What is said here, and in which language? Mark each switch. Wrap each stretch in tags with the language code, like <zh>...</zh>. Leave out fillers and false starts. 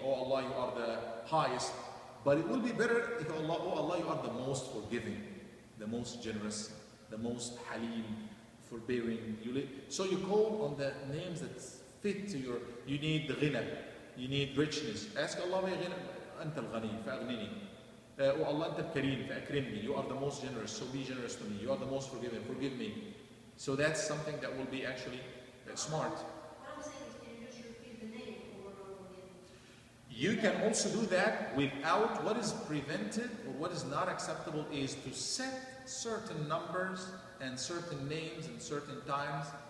<en>Oh Allah, you are the highest. But it will be better if oh Allah, you are the most forgiving, the most generous, the most halim, forbearing. So you call on the names that fit to you need the ghina, you need richness. Ask Allah,</en> <ar>أنت الغني فأغنني.</ar> <en>Oh Allah,</en> <ar>أنت الكريم فأكرمني.</ar> <en>You are the most generous, so be generous to me. You are the most forgiving, forgive me. So that's something that will be actually smart. What I'm saying is, can you just repeat the name over and over again? You can also do that without. What is prevented or what is not acceptable is to set certain numbers and certain names and certain times.</en>